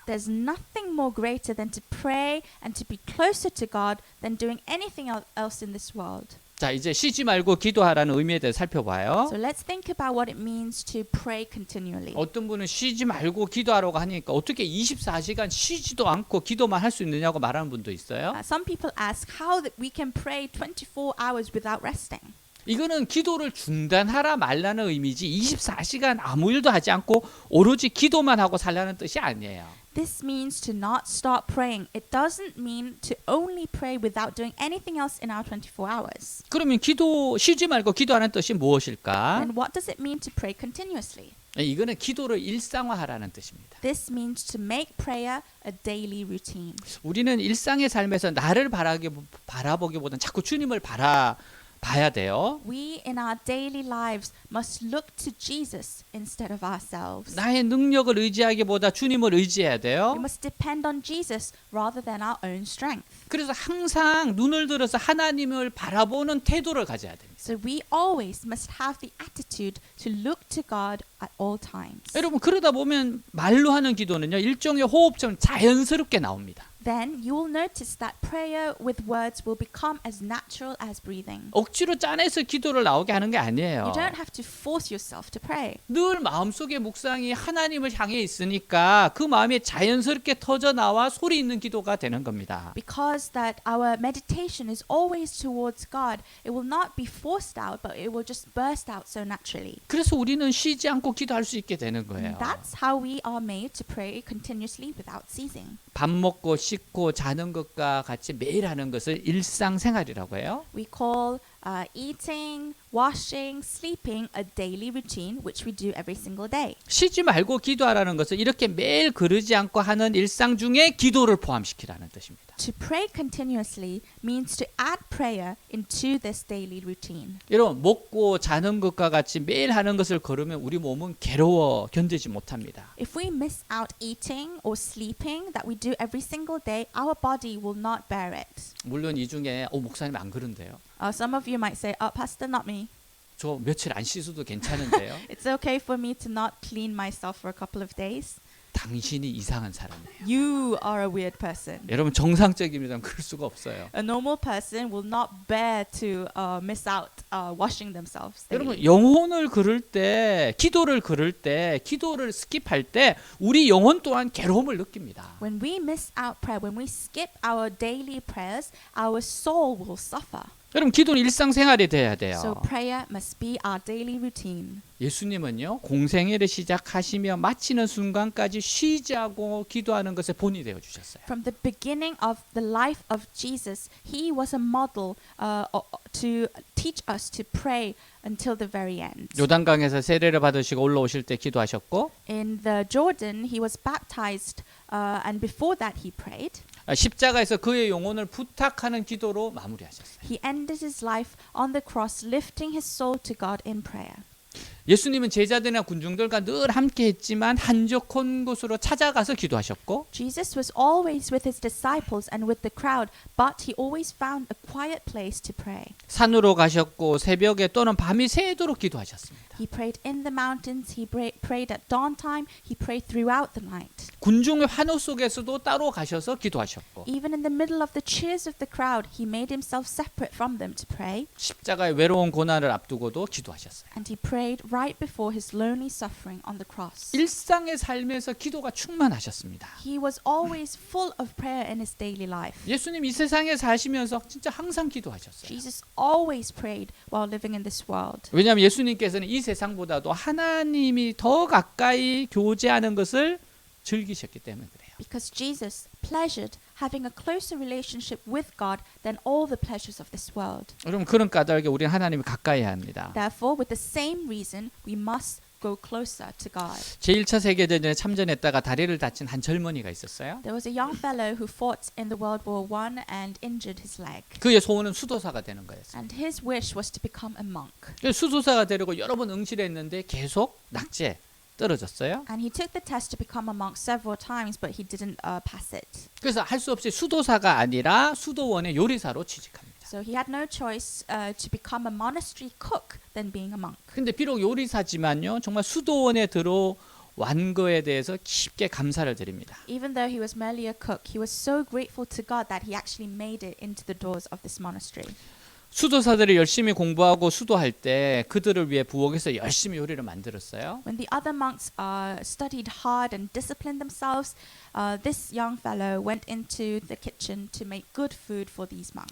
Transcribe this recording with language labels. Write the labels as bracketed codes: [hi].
[en] There's nothing more greater than to pray and to be closer to God than doing anything else in this world. [ko] 자, 이제 쉬지 말고 기도하라는 의미에 대해 살펴봐요. [en] So let's think about what it means to pray continually. [ko] 어떤 분은 쉬지 말고 기도하라고 하니까 어떻게 24시간 쉬지도 않고 기도만 할 수 있느냐고 말하는 분도 있어요. [en] Some people ask how that we can pray 24 hours without resting. [ko] 이거는 기도를 중단하라 말라는 의미지 24시간 아무 일도 하지 않고 오로지 기도만 하고 살라는 뜻이 아니에요. [en] This means to not stop praying. It doesn't mean to only pray without doing anything else in our 24 hours. [ko] 그러면 쉬지 말고 기도하는 뜻이 무엇일까? [en] And what does it mean to pray continuously? [ko] 이거는 기도를 일상화하라는 뜻입니다. [en] This means to make prayer a daily routine. [ko] 우리는 일상의 삶에서 나를 바라보기보다는 자꾸 주님을 봐야 돼요. [en] We in our daily lives must look to Jesus instead of ourselves. [ko] 나의 능력을 의지하기보다 주님을 의지해야 돼요. [en] We must depend on Jesus rather than our own strength. [ko] 그래서 항상 눈을 들어서 하나님을 바라보는 태도를 가져야 됩니다. [en] So we always must have the attitude to look to God at all times. [ko] 여러분 그러다 보면 말로 하는 기도는요 일종의 호흡처럼 자연스럽게 나옵니다. [en] Then you will notice that prayer with words will become as natural as breathing. [ko] 억지로 짜내서 기도를 나오게 하는 게 아니에요. [en] You don't have to force yourself to pray. [ko] 늘 마음속의 묵상이 하나님을 향해 있으니까 그 마음이 자연스럽게 터져 나와 소리 있는 기도가 되는 겁니다. [en] Because that our meditation is always towards God, it will not be forced out, but it will just burst out so naturally. [ko] 그래서 우리는 쉬지 않고 기도할 수 있게 되는 거예요. [en] That's how we are made to pray continuously without ceasing. [ko] 밥 먹고 씻고 자는 것과 같이 매일 하는 것을 일상생활이라고 해요. [en] We call eating, washing, sleeping, a daily routine which we do every single day. [ko] 쉬지 말고 기도하라는 것은 이렇게 매일 그러지 않고 하는 일상 중에 기도를 포함시키라는 뜻입니다. [en] To pray continuously means to add prayer into this daily routine. [ko] 여러분 먹고 자는 것과 같이 매일 하는 것을 거르면 우리 몸은 괴로워 견디지 못합니다. [en] If we miss out eating or sleeping that we do every single day, our body will not bear it. [ko] 물론 이 중에 목사님 안 그런데요. [en] Some of you might say, Pastor, not me. [ko] 저 며칠 안 씻어도 괜찮은데요. [en] It's okay for me to not clean myself for a couple of days. [ko] 당신이 이상한 사람이에요. [en] You are a weird person. [ko] 여러분 정상적이면 그럴 수가 없어요. [en] A normal person will not bear to miss out washing themselves daily. [ko] 여러분 영혼을 그럴 때, 기도를 그럴 때, 기도를 스킵할 때 우리 영혼 또한 괴로움을 느낍니다. [en] When we miss out prayer, when we skip our daily prayers, our soul will suffer. [ko] 여러분 기도는 일상생활이 돼야 돼요. [en] So prayer must be our daily routine. [ko] 예수님은요 공생애를 시작하시며 마치는 순간까지 쉬지 않고 기도하는 것에 본이 되어 주셨어요. [en] From the beginning of the life of Jesus, he was a model to teach us to pray until the very end. [ko] 요단강에서 세례를 받으시고 올라오실 때 기도하셨고 [en] In the Jordan, he was baptized, and before that he prayed. [ko] 십자가에서 그의 영혼을 부탁하는 기도로 마무리하셨어요. [en] He ended his life on the cross, lifting his soul to God in prayer. [ko] 예수님은 제자들이나 군중들과 늘 함께 했지만 한적한 곳으로 찾아가서 기도하셨고 [en] Jesus was always with his disciples and with the crowd, but he always found a quiet place to pray. [ko] 산으로 가셨고 새벽에 또는 밤이 새도록 기도하셨습니다. [en] He prayed in the mountains, he prayed at dawn time, he prayed throughout the night. [ko] 군중의 환호 속에서도 따로 가셔서 기도하셨고 [en] Even in the middle of the cheers of the crowd, he made himself separate from them to pray, [ko] 십자가의 외로운 고난을 앞두고도 기도하셨어요. [en] and he prayed right before his lonely suffering on the cross. [ko] 일상의 삶에서 기도가 충만하셨습니다. [en] He was always full of prayer in his daily life. [ko] 예수님 이 세상에 사시면서 진짜 항상 기도하셨어요. [en] Jesus always prayed while living in this world. [ko] 왜냐하면 예수님께서는 이 세상보다도 하나님이 더 가까이 교제하는 것을 즐기셨기 때문에 그래요. [en] Because Jesus pleasured having a closer relationship with God than all the pleasures of this world. [ko] 여러분 그런 까닭에 우리는 하나님을 가까이 해야 합니다. [en] Therefore, with the same reason, we must go closer to God. [ko] 제1차 세계대전에 참전했다가 다리를 다친 한 젊은이가 있었어요. [en] There was a young fellow who fought in the World War I and injured his leg. [ko] 그의 소원은 수도사가 되는 거였어요. [en] And his wish was to become a monk. [ko] 수도사가 되려고 여러 번 응시를 했는데 계속 낙제 떨어졌어요. [en] And he took the test to become a monk several times, but he didn't pass it. [ko] 그래서 할 수 없이 수도사가 아니라 수도원의 요리사로 취직합니다. [en] So he had no choice to become a monastery cook than being a monk. [ko] 근데 비록 요리사지만요, 정말 수도원에 들어온 거에 대해서 깊게 감사를 드립니다. [en] Even though he was merely a cook, he was so grateful to God that he actually made it into the doors of this monastery. [ko] 수도사들이 열심히 공부하고 수도할 때 그들을 위해 부엌에서 열심히 요리를 만들었어요. [en] When the other monks studied hard and disciplined themselves, this young fellow went into the kitchen to make good food for these monks.